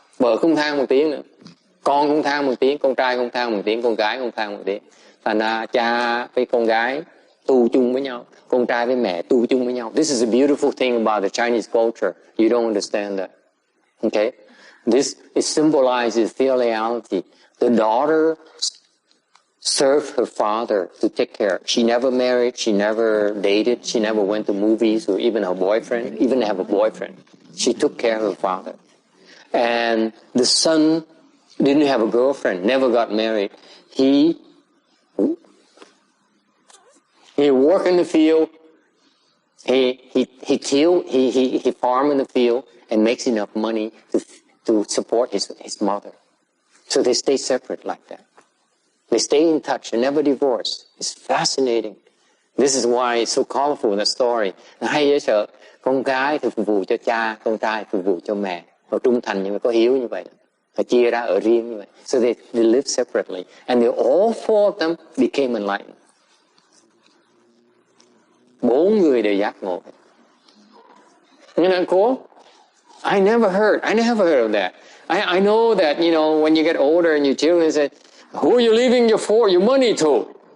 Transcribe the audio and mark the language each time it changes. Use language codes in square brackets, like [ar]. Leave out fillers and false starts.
[vi] Vợ không than một tiếng nữa, con không than một tiếng, con trai không than một tiếng, con gái không than một tiếng. Thành ra cha với con gái tu chung với nhau, con trai với mẹ tu chung với nhau. [en] This is a beautiful thing about the Chinese culture. You don't understand that. Okay? This, it symbolizes filiality. The daughter served her father to take care. She never married, she never dated, she never went to movies or even her boyfriend, even have a boyfriend. She took care of her father. And the son didn't have a girlfriend, never got married. He worked in the field, he farmed in the field and makes enough money to support his mother. So they stay separate like that. They stay in touch and never divorce. It's fascinating. This is why it's so colorful, the story. [vi] Hay dễ sợ. Con gái thì phục vụ cho cha, con trai phục vụ cho mẹ. Họ trung thành nhưng mà có hiếu như vậy. Họ chia ra ở riêng như vậy. [en] So they live separately. And all four of them became enlightened. [vi] 4 người đều giác ngộ. Isn't that cool? [en] I never heard of that. I know that, when you get older and your children say, who are you leaving your money to?